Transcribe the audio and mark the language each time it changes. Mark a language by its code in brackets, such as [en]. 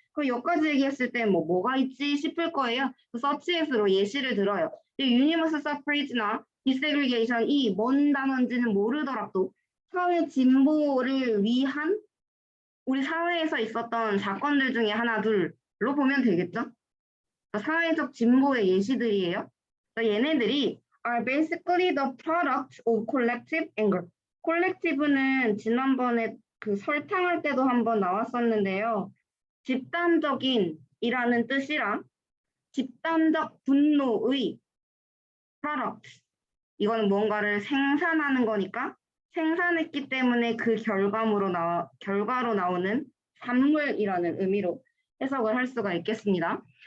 [ko] 그럼 여기까지 얘기했을 때 뭐가 있지 싶을 거예요. 서치에서로 예시를 들어요. 유니버설 서프레이지나 디세그리게이션이 뭔 단어인지는 모르더라도 사회 진보를 위한 우리 사회에서 있었던 사건들 중에 하나 둘로 보면 되겠죠. 사회적 진보의 예시들이에요. 얘네들이 [en] are basically the product of collective anger. [ko] 콜렉티브는 지난번에 그 설탕할 때도 한번 나왔었는데요. 집단적인 이라는 뜻이랑 집단적 분노의 product. 이거는 뭔가를 생산하는 거니까 생산했기 때문에 그 결과로 나오는 산물이라는 의미로 해석을 할 수가 있겠습니다.